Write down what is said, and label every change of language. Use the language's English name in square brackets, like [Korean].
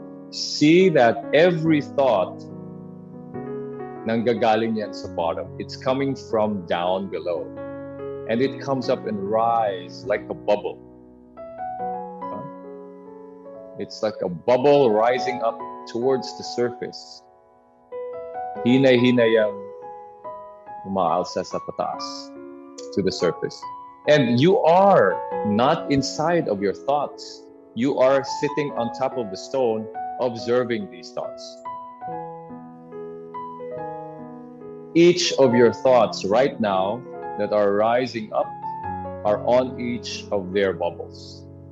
[English] See that every thought [Filipino] nanggagaling yan sa [English] bottom. It's coming from down below. And it comes up and rise like a bubble. It's like a bubble rising up towards the surface. [Filipino] Hinay-hinay ang umaalsa sa pataas [English] to the surface. And you are not inside of your thoughts. You are sitting on top of the stone observing these thoughts. Each of your thoughts right now that are rising up are on each of their bubbles.